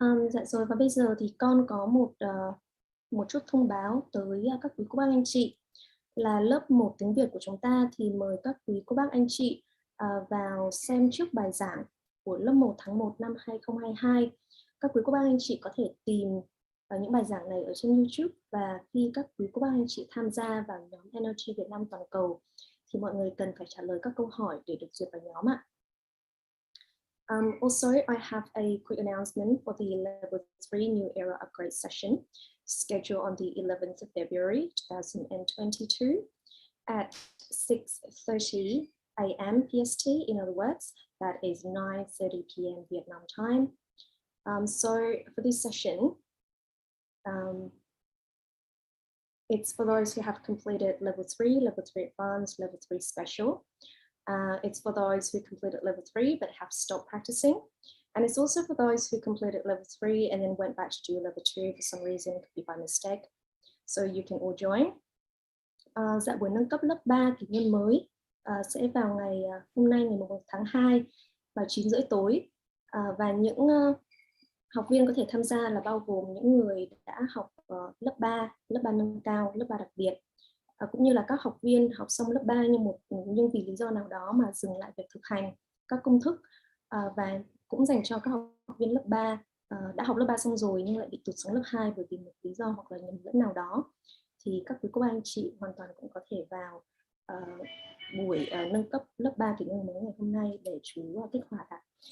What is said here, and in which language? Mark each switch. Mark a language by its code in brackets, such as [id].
[vi] Dạ rồi, và bây giờ thì con có một chút thông báo tới các quý cô bác anh chị là lớp 1 tiếng Việt của chúng ta thì mời các quý cô bác anh chị vào xem trước bài giảng của lớp 1 tháng 1 năm 2022. Các quý cô bác anh chị có thể tìm những bài giảng này ở trên YouTube, và khi các quý cô bác anh chị tham gia vào nhóm NLG Việt Nam toàn cầu thì mọi người cần phải trả lời các câu hỏi để được duyệt vào nhóm ạ. [en] Also, I have a quick announcement for the Level 3 New Era Upgrade session scheduled on the 11th of February 2022 at 6:30 a.m. PST. In other words, that is 9:30 p.m. Vietnam time. So for this session, It's for those who have completed level 3 advanced, level 3 special. It's for those who completed level 3 but have stopped practicing. And it's also for those who completed level 3 and then went back to do level 2 for some reason, it could be by mistake. So you can all join. [vi] Dạ buổi nâng cấp lớp 3 kỷ nguyên mới sẽ vào ngày hôm nay ngày 1 tháng 2 vào 9:30 tối. Và những học viên có thể tham gia là bao gồm những người đã học lớp 3 nâng cao, lớp 3 đặc biệt, cũng như là các học viên học xong lớp 3 nhưng vì lý do nào đó mà dừng lại việc thực hành các công thức, và cũng dành cho các học viên lớp 3 đã học lớp 3 xong rồi nhưng lại bị tụt xuống lớp 2 bởi vì một lý do hoặc là nhầm lẫn nào đó, thì các quý cô bác anh chị hoàn toàn cũng có thể vào buổi nâng cấp lớp 3 kỷ nguyên mới ngày hôm nay để chú kích hoạt ạ.